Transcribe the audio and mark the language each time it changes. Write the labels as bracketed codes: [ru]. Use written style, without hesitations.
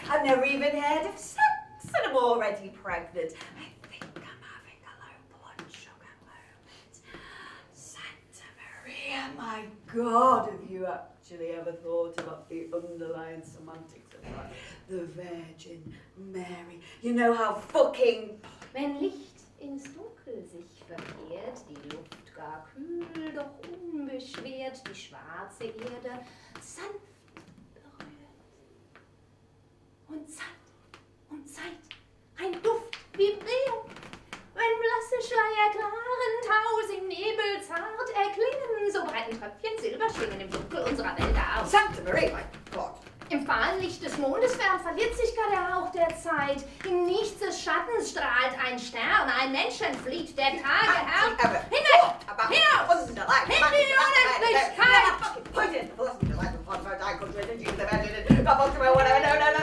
[en] I've never even heard of sex, and I'm already pregnant. I think I'm having a low blood sugar moment. Santa Maria, my God, have you actually ever thought about the underlying semantics of that? The Virgin Mary. You know how fucking... [de] Wenn Licht ins Dunkel sich verkehrt, die Luft gar kühl, doch unbeschwert, die schwarze Erde sanft berührt. Und Zeit, ein Duft vibriert, wenn blasse Schleier klaren Taus im Nebel zart erklingen, so breiten Tröpfchen Silberschwingen im Dunkel unserer Welt aus. [en] Santa Maria, my God. [de] Im fahlen Licht des Mondes fern verliert sich gar der Hauch der Zeit. Im Nichts des Schattens strahlt ein Stern, ein Mensch entflieht der Tage Herr. Hinaus! In die Unendlichkeit! [en] Poison! Philosophy, the life of one bird, I could read into the Virgin, God walked away, whatever, no,